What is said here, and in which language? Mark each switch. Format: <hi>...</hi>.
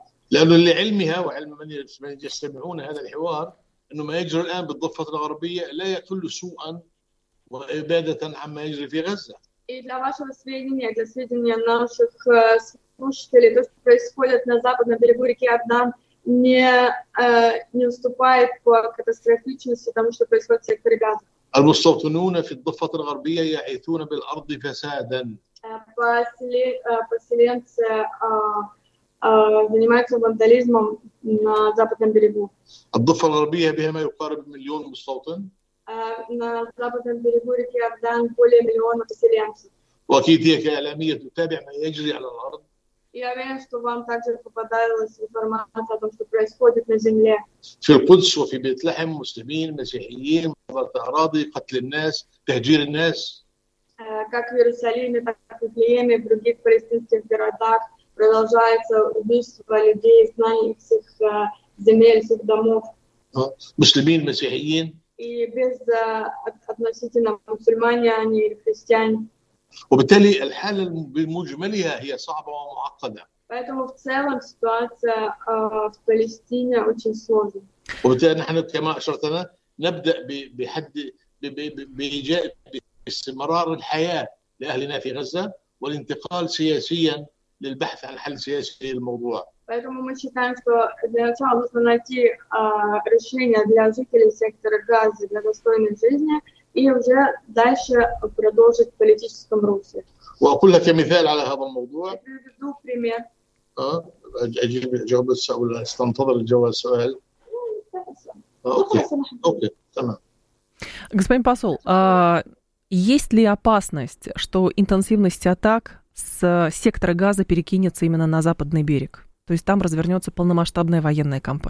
<ar>لأنه لعلمها وعلم من يستمعون هذا الحوار أنه ما يجري الآن بالضفة الغربية لا يقل سوءا وإبادة عما يجري في غزة.</ar> <ru>Для вашего сведения, для сведения наших слушателей, то, что происходит на западном берегу реки Ордан, не уступает по катастрофичности тому, что происходит в секторе Газа.</ru> <ar>المستوطنون في الضفة الغربية يعيثون بالأرض فسادا.</ar> <ru>Поселенцы занимаются вандализмом на западном берегу.</ru> <ar>الضفة الغربية بها ما يقارب مليون مستوطن.</ar> <ru>На западном берегу реки Ордан более миллиона поселенцев.</ru> <ar>وأكيد هي كإعلامية تتابع ما يجري على الأرض.</ar> <ru>Я уверен, что вам также попадалась информация о том, что происходит на земле.</ru> <ar>في القدس وفي بيت لحم مسلمين مسيحيين ضربات أراضي قتل الناس تهجير الناس.</ar> <ru>Как в Иерусалиме, так и в Лееме, в других палестинских городах продолжается убийство людей, изгнание всех земель, всех домов. Мусульмин, мусульманин. И без относительно мусульмане они или христиане.</ru> <ar>وبالتالي الحالة بمجملها هي صعبة ومعقدة.</ar> <ru>Поэтому в целом ситуация в Палестине очень сложная.</ru> <ar>وبالتالي نحن كما أشرتنا نبدأ بحد بإيجاد استمرار الحياة لأهلنا في غزة والانتقال سياسيا للبحث عن حل سياسي للموضوع.</ar> <ru>Поэтому мы считаем, что для начала нужно найти решение для жителей сектора Газа для достойной жизни и уже дальше продолжить в политическом русле.</ru> <ar>وأقول لك مثال على هذا الموضوع.</ar> <ru>Я приведу пример.</ru> <ar>أجيب جواب السؤال ولا استنتظر الجواب السؤال؟ أوكي تمام.</ar> <ru>Господин посол. Есть ли опасность, что интенсивность атак с сектора Газа перекинется именно на западный берег? То есть там развернется полномасштабная военная</ru>